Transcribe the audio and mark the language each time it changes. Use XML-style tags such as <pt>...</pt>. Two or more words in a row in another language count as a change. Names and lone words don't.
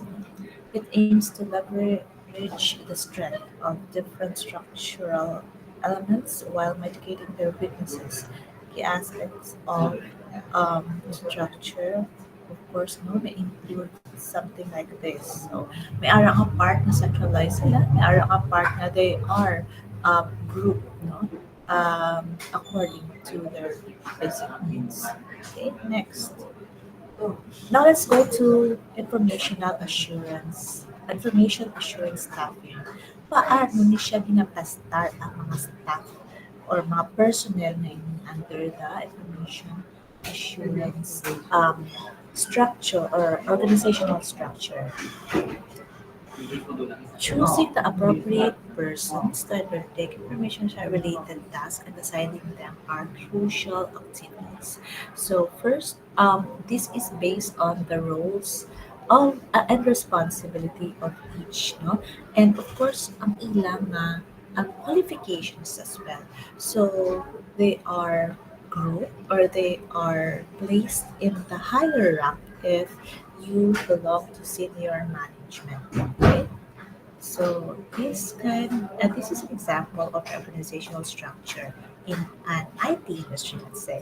<en>It aims to leverage the strength of different structural elements while mitigating their weaknesses. Key aspects of structure, of course, no, may include something like this. So,</en> <hil>may ara nga part na centralized sila, may ara nga part na</hil> <en>they are group,</en> <hil>no, according to their basic needs.</hil> <en>Okay, next. Now let's go to informational assurance. Information assurance staffing.</en> <hil>Paano ni siya ginapastar ang mga staff or mga personnel na ini</hil> <en>under the information assurance structure or organizational structure? Choosing the appropriate persons to undertake information related tasks and assigning them are crucial activities. So first, this is based on the roles of and responsibility of each, no? And of course,</en> <hil>ang ilang qualifications</hil> <en>as well. So they are grouped or they are placed in the higher rank if you belong to senior management. Okay? So this is an example of organizational structure in an IT industry, let's say.</en>